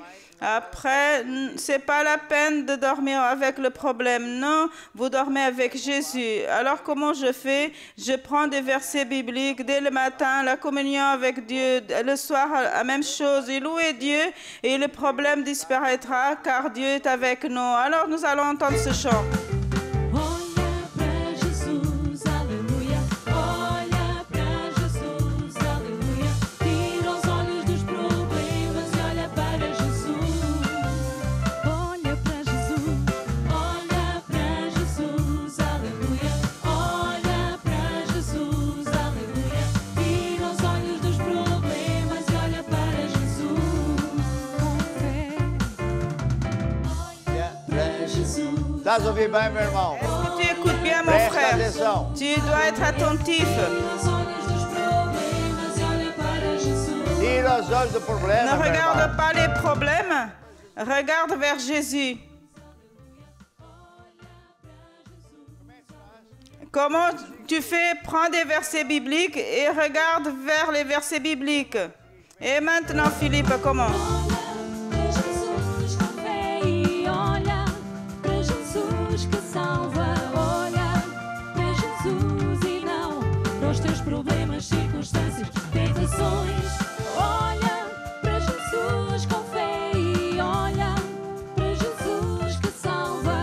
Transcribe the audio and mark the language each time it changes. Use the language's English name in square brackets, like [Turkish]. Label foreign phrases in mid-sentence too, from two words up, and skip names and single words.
[French] Après, c'est pas la peine de dormir avec le problème. Non, vous dormez avec Jésus. Alors, comment je fais? Je prends des versets bibliques dès le matin, la communion avec Dieu. Le soir, la même chose. Et louez Dieu et le problème disparaîtra car Dieu est avec nous. Alors, nous allons entendre ce chant. [Portuguese] Olha pra Jesus, aleluia. Olha pra Jesus, aleluia. Tira os olhos dos problemas e olha para Jesus. Olha pra Jesus, aleluia. Olha pra Jesus, aleluia. Tira os olhos dos problemas e olha para Jesus. Com fé. Pra Jesus. Estás a ouvir bem, meu irmão? [French] Est-ce que tu écoutes bien, mon [Portuguese] Preste [French] frère? [Portuguese] atenção. [French] Tu dois être attentif. [Portuguese] Tira os olhos dos problemas e olha para Jesus. Tira os olhos do problema, [French] Ne [Portuguese] meu [French] regarde [Portuguese] irmão. [French] pas les problèmes, regarde vers Jésus. Comment tu fais? Prends des versets bibliques et regarde vers les versets bibliques. Et maintenant, Philippe, comment? [Portuguese] Para Jesus com fé e olha para Jesus que salva. Olha para Jesus e não para os teus problemas, circunstâncias, tentações. Olha para Jesus com fé e olha para Jesus que salva.